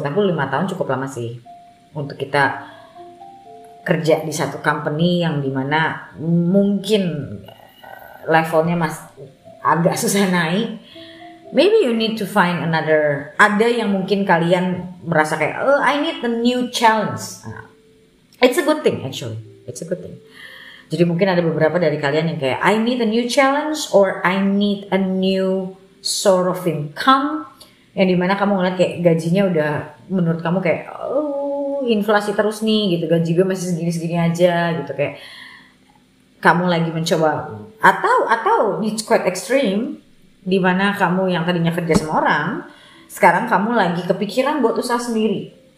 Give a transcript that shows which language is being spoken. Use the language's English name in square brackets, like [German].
[Indonesian] Buat aku 5 tahun cukup lama sih untuk kita kerja di satu company yang dimana mungkin levelnya agak susah naik. [English] Maybe you need to find another. [Indonesian] Ada yang mungkin kalian merasa kayak [English] I need a new challenge. It's a good thing actually. It's a good thing. [Indonesian] Jadi mungkin ada beberapa dari kalian yang kayak [English] I need a new challenge or I need a new sort of income, [Indonesian] yang dimana kamu ngeliat kayak gajinya udah menurut kamu kayak inflasi terus nih gitu, gaji gue masih segini-segini aja gitu, kayak kamu lagi mencoba atau [English] it's quite extreme [Indonesian] di mana kamu yang tadinya kerja sama orang sekarang kamu lagi kepikiran buat usaha sendiri.